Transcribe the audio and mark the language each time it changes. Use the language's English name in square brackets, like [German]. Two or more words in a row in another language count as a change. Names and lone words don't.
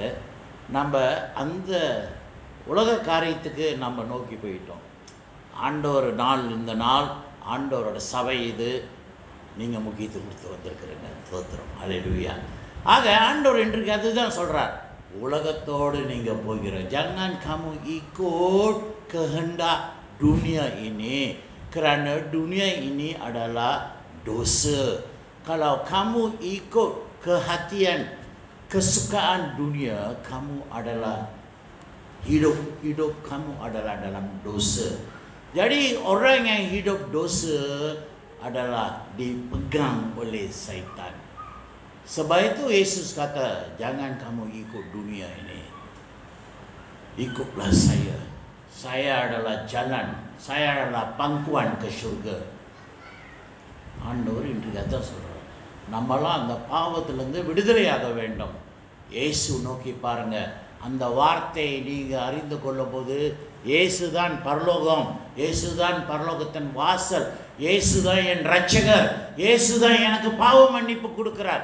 [Tamil] நம்ம அந்த உலக காரியத்துக்கு நம்ம நோக்கி போயிட்டோம். ஆண்டவர் நாள், இந்த நாள் ஆண்டவரோட சபை, இது நீங்கள் முக்கியத்துவம் கொடுத்து வந்திருக்கிறீங்க. தோத்திரம், அல்லேலூயா. ஆக ஆண்டவர் இன்றைக்கு அதுதான் சொல்கிறார், உலகத்தோடு நீங்கள் போகிற. [Malay] Jangan kamu ikut kehendak dunia ini, kerana dunia ini adalah dosa. Kalau kamu ikut kehatian, kesukaan dunia, kamu adalah hidup kamu adalah dalam dosa. Jadi orang yang hidup dosa adalah dipegang oleh syaitan. Sebab itu Yesus kata, jangan kamu ikut dunia ini, ikutlah saya. Saya adalah jalan, saya adalah pangkuan ke syurga. [Tamil] ஆண்டவர் இன்றைக்கு அதான் சொல்கிறார், நம்மளாம் அந்த பாவத்திலேருந்து விடுதலையாக வேண்டும். இயேசு நோக்கி பாருங்கள். அந்த வார்த்தையை நீங்கள் அறிந்து கொள்ளும் போது, இயேசு தான் பரலோகம், இயேசு தான் பரலோகத்தின் வாசல், இயேசு தான் என் இரட்சகர், இயேசு தான் எனக்கு பாவ மன்னிப்பு கொடுக்கிறார்.